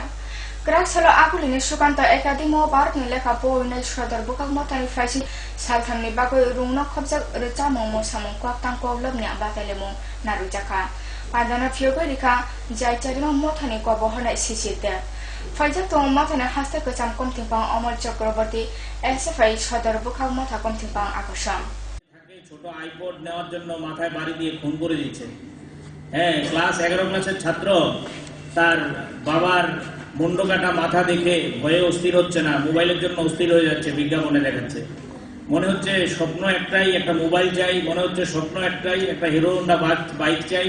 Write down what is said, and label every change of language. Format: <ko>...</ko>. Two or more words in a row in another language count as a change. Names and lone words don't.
<trp>Krak salo akuli ni Sukanta Academy Bharat ni lekha po ni Shodar bukak motani faisi saltham ni bakoi rungno khobjak recha momo samong kwak tang ko lob ni abatele mo narujaka. Padana phyogo rika jai charino motani ko bohona sisite. Faija to motani haste ko cham komtingpang Amol Chakraborty SFI Shodar bukak motha komtingpang akosam.</trp> <bn>ছোট আইপড নেওয়ার জন্য মাথায় বাড়ি দিয়ে খুন করে দিয়েছে। হ্যাঁ, ক্লাস 11 ক্লাসের ছাত্র তার বাবার মুন্ডকাটা মাথা দেখে ভয়ে অস্থির হচ্ছে না, মোবাইলের জন্য অস্থির হয়ে যাচ্ছে, বিজ্ঞাপনে দেখাচ্ছে। মনে হচ্ছে স্বপ্ন একটাই, একটা মোবাইল চাই। মনে হচ্ছে স্বপ্ন একটাই, একটা হিরো হোন্ডা বাইক চাই।</bn>